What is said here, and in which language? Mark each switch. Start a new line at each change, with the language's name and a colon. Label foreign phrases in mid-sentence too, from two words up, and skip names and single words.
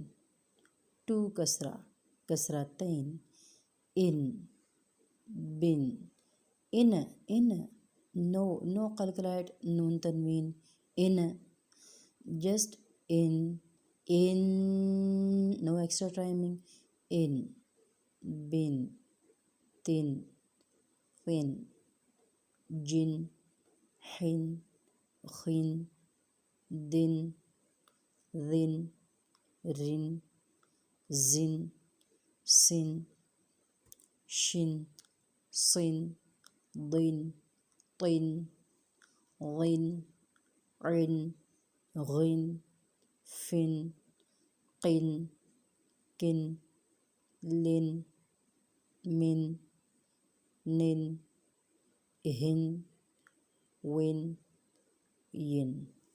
English: Two kasratain, in, bin, in. No calculate noon tanween, in, just in, no extra timing, in, bin,
Arabic: تٍ، فٍ، جٍ، هٍ, خٍ، دٍ، رٍ، رٍ، زٍ, سٍ، شٍ، سٍ، دٍ، تٍ، رٍ، رٍ، غٍ، فٍ، قٍ، كٍ، لٍ، مٍ، نٍ، هٍ، وٍ، يٍ.